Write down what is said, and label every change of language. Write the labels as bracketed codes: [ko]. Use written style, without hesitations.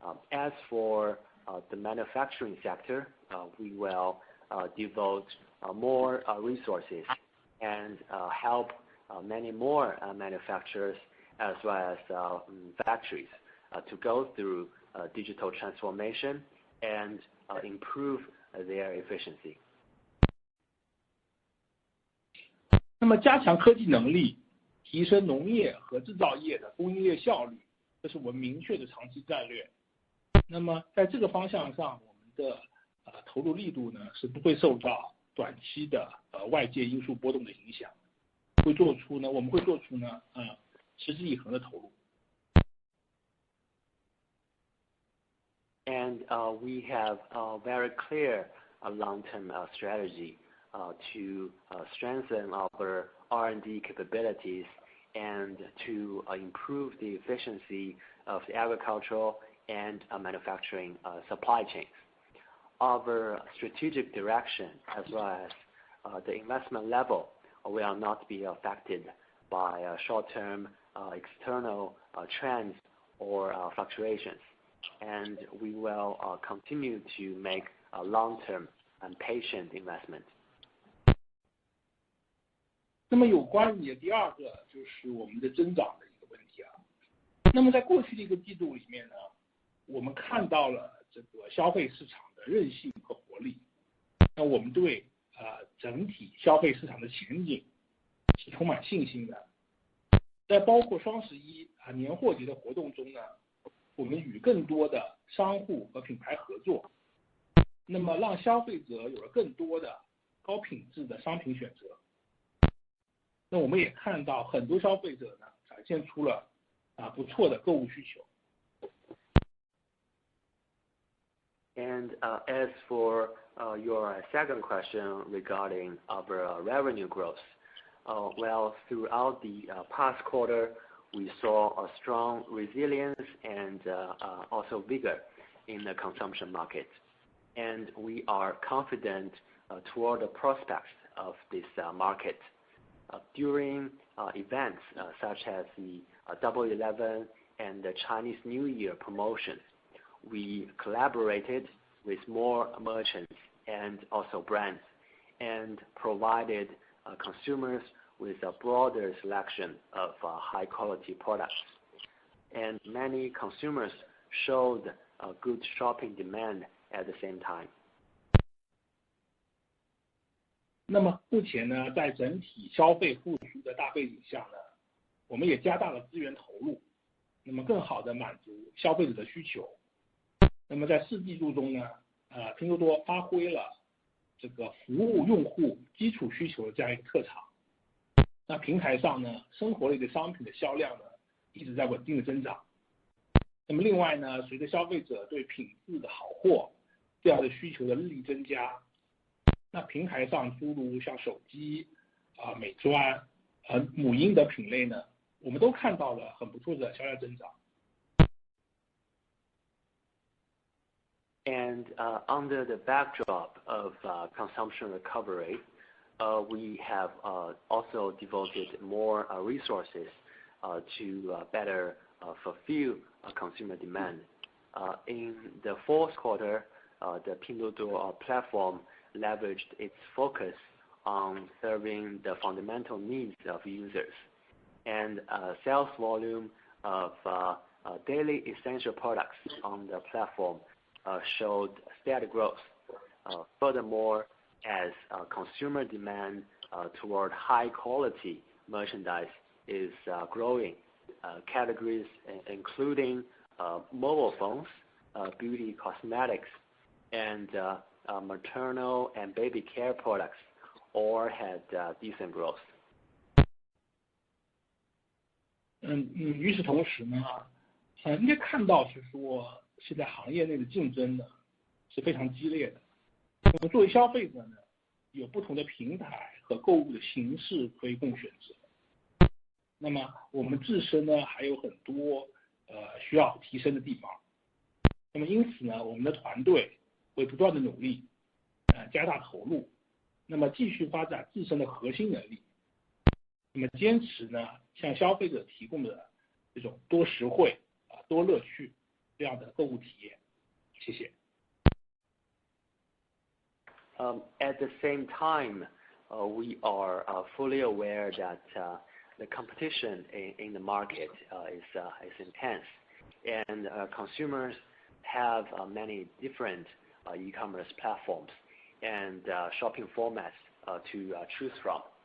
[en] As for the manufacturing sector, we will devote more resources and help many more manufacturers as well as factories to go through digital transformation and improve their efficiency. [zh] 那么加强科技能力，提升农业和制造业的供应链效率，这是我们明确的长期战略。那么在这个方向上，我们的投入力度呢是不会受到短期的外界因素波动的影响，我们会做出呢持之以恒的投入。 [en] And we have a very clear long-term strategy to strengthen our R&D capabilities and to improve the efficiency of the agricultural and manufacturing supply chains. Our strategic direction as well as the investment level will not be affected by short-term external trends or fluctuations. And we will continue to make a long-term and patient investment. [zh] 那么有关你的第二个就是我们的增长的一个问题那么在过去的一个季度里面呢，我们看到了这个消费市场的韧性和活力。那我们对整体消费市场的前景是充满信心的。在包括双11年货节的活动中呢，我们与更多的商户和品牌合作，那么让消费者有了更多的高品质的商品选择。那我们也看到很多消费者呢展现出了不错的购物需求。 [en] And as for your second question regarding our revenue growth, well, throughout the past quarter, we saw a strong resilience and also vigor in the consumption market. And we are confident toward the prospects of this market. During events such as the Double 11 and the Chinese New Year promotions, we collaborated with more merchants and also brands and provided consumers with a broader selection of high-quality products. And many consumers showed a good shopping demand at the same time. [zh] 那么目前呢，在整体消费复苏的大背景下呢，我们也加大了资源投入，那么更好的满足消费者的需求。那么在4季度中呢，拼多多发挥了这个服务用户基础需求的这样一个特长。那平台上呢，生活类的商品的销量呢一直在稳定的增长。那么另外呢，随着消费者对品质的好货这样的需求的日益增加，那平台上诸如像手机美妆母婴的品类呢，我们都看到了很不错的销量增长。 [en] And under the backdrop of consumption recovery, we have also devoted more resources to better fulfill consumer demand. In the fourth quarter, the Pinduoduo platform leveraged its focus on serving the fundamental needs of users, and sales volume of daily essential products on the platform showed steady growth. Furthermore, as consumer demand toward high quality merchandise is growing, categories including mobile phones, beauty cosmetics, and maternal and baby care products all had decent growth. [zh] 与此同时呢，应该看到是说，现在行业内的竞争呢是非常激烈的。那么作为消费者呢，有不同的平台和购物的形式可以供选择。那么我们自身呢还有很多需要提升的地方。那么因此呢，我们的团队会不断的努力，加大投入，那么继续发展自身的核心能力。那么坚持呢，向消费者提供的这种多实惠、多乐趣这样的购物体验。谢谢。 [en] At the same time, we are fully aware that the competition in the market is intense, and consumers have many different e-commerce platforms and shopping formats to choose from.